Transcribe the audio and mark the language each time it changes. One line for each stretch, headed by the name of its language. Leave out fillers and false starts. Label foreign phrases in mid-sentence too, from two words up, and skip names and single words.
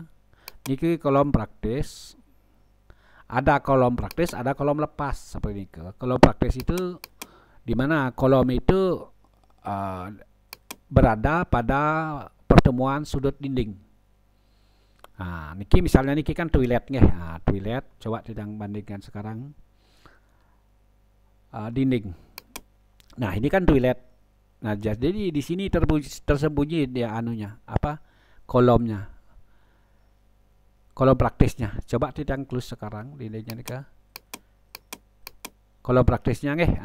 Indonesian: Niki kolom praktis. Ada kolom praktis, ada kolom lepas seperti ini. Kolom praktis itu di mana kolom itu berada pada pertemuan sudut dinding. Nah, niki misalnya niki kan toilet nggih. Nah, toilet coba kita bandingkan sekarang dinding. Nah, ini kan toilet. Nah, jadi di sini tersembunyi dia anunya, apa? Kolomnya. Kolom praktisnya. Coba kita close sekarang dindingnya nih ke. Kolom praktisnya nggih.